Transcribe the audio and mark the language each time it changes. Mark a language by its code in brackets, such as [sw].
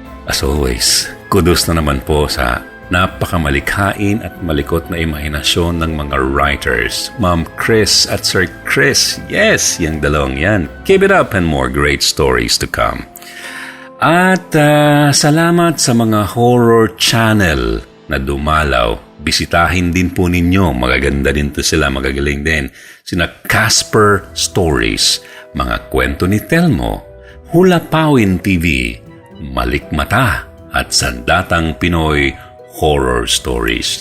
[tl] As always, kudos na naman po sa napakamalikhain at malikot na imahinasyon ng mga writers. Ma'am Chris at Sir Chris. Yes, yung dalawang yan. [en] Keep it up and more great stories to come. [tl] At salamat sa mga horror channel na dumalaw. Bisitahin din po ninyo. Magaganda din to sila. Magagaling din. Sina Casper Stories, mga kwento ni Telmo, Hula Pawin TV, Malikmata at Sandatang Pinoy Horror Stories.